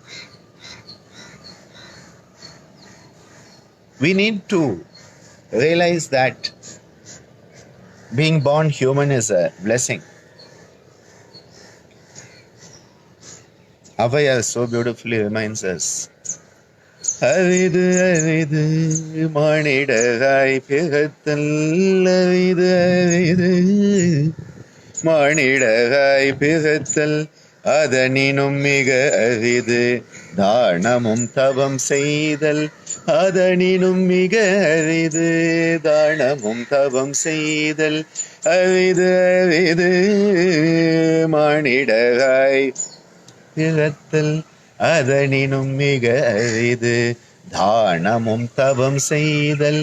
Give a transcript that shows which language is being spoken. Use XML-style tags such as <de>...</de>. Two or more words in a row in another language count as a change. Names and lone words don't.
<en>We need to realize that being born human is a blessing. Avaya so beautifully reminds us,</en> <ta>அரிது அரிது மானிடராய் பிறத்தல், அரிது அரிது மானிடராய் பிறத்தல், அதனினும் மிக அரிது, தானமும் தவம் செய்தல், அதனினும் மிக அரிது தானமும் தவம் செய்தல் அரிது அரிது மானிடராய் பிறத்தல் அதனினும் மிக அரிது தானமும் தவம் செய்தல்</ta>